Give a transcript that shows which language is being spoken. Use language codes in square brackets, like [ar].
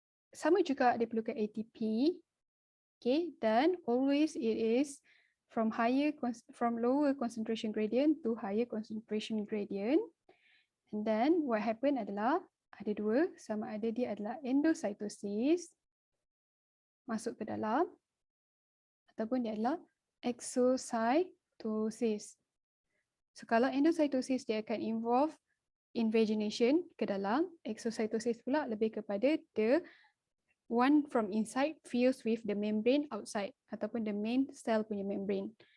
[ms] Sama juga dia perlukan ATP. [en] Okay, [ms] dan [en] always it is from lower concentration gradient to higher concentration gradient. And then what happen [ms] adalah ada dua, sama ada dia adalah endocytosis masuk ke dalam ataupun dia adalah exocytosis. [en] So [ms] kalau endocytosis dia akan [en] involve invagination [ms] ke dalam, exocytosis pula lebih kepada [en] the one from inside fused with the membrane outside [ms] ataupun [en] the main cell punya membrane.